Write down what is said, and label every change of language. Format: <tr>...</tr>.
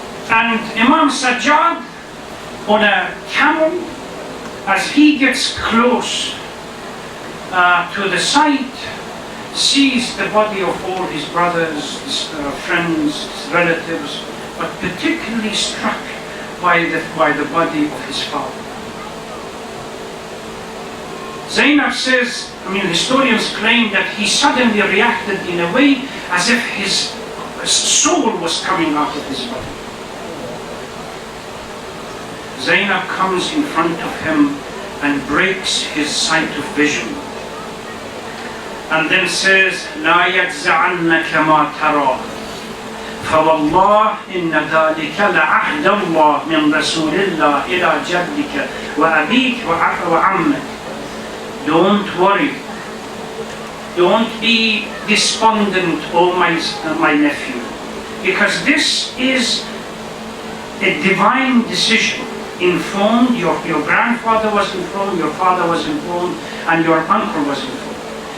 <en>And Imam Sajjad, on a camel, as he gets close to the site, sees the body of all his brothers, his friends, his relatives, but particularly struck by the body of his father. Zainab says, historians claim that he suddenly reacted in a way as if his soul was coming out of his body. Zainab comes in front of him and breaks his sight of vision, and then says,</en> <ar>لا يجزعنك ما ترى فوالله إن ذلك لعهد الله من رسول الله إلى جدك وأبيك وعمك.</ar> <en>Don't worry. Don't be despondent, oh my nephew, because this is a divine decision. Informed, your grandfather was informed, your father was informed, and your uncle was informed.</en>